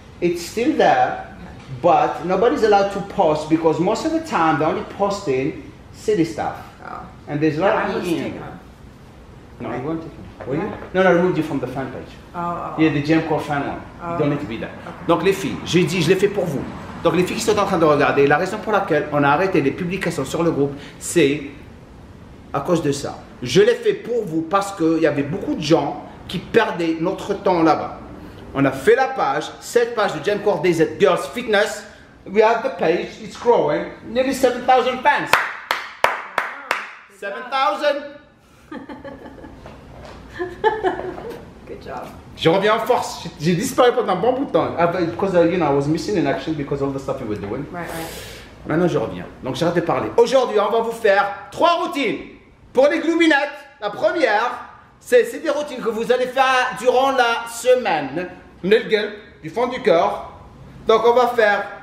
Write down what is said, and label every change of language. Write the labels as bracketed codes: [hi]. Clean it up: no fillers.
[en] it's still there, but nobody's allowed to post because most of the time they're only posting city stuff. Oh. And there's a Yeah, lot I of was taken off. No, you weren't taken. Were you? Yeah. No, I removed you from the fan page. Oh. Yeah, the Jamcore fan one. Oh. You don't need to be there. Okay. [fr] Donc les filles, j'ai dit, je l'ai fait pour vous. Donc les filles qui sont en train de regarder, la raison pour laquelle on a arrêté les publications sur le groupe, c'est à cause de ça. Je l'ai fait pour vous parce qu'il y avait beaucoup de gens qui perdaient notre temps là-bas. On a fait la page, cette page de Jamcore DZ Girls Fitness. [en] We have the page, it's growing, nearly 7,000 fans. 7,000. Good job. [fr] Je reviens en force. J'ai disparu pendant un bon bout de temps. [en] Because you know, I was missing in action because of the stuff we were doing. Right. [fr] Maintenant, je reviens. Donc, j'arrête de parler. Aujourd'hui, on va vous faire 3 routines. Pour les gloubinettes, la première, c'est des routines que vous allez faire durant la semaine. Nelgel, du fond du cœur. Donc, on va faire...